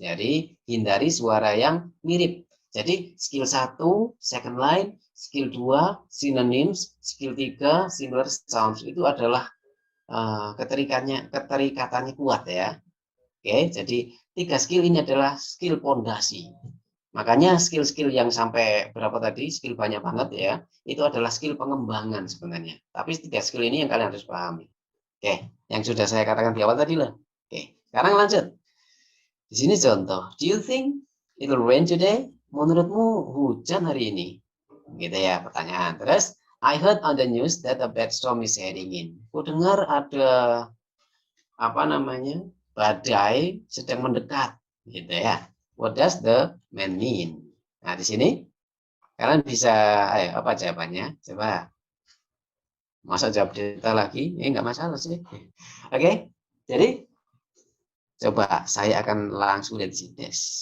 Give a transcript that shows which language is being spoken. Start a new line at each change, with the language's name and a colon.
Indonesian: Jadi, hindari suara yang mirip. Jadi,
English: skill 1, second line, skill 2, synonyms, skill 3, similar sounds.
Indonesian: Itu adalah keterikatannya kuat ya. Oke, jadi 3 skill ini adalah skill pondasi. Makanya skill-skill yang sampai berapa tadi, skill banyak banget ya, itu adalah skill pengembangan sebenarnya. Tapi 3 skill ini yang kalian harus pahami. Oke, yang sudah saya katakan di awal tadi lah. Oke, sekarang lanjut. Di sini contoh.
English: Do you think it will rain today?
Indonesian: Menurutmu hujan hari ini? Gitu ya pertanyaan. Terus,
English: I heard on the news that a bad storm is heading in.
Indonesian: Ku dengar ada badai sedang mendekat, gitu ya.
English: What does the man mean?
Indonesian: Nah, di sini kalian bisa, apa jawabannya? Coba. Masa jawab data lagi? Nggak masalah sih. Oke, jadi coba saya akan langsung lihat di tes.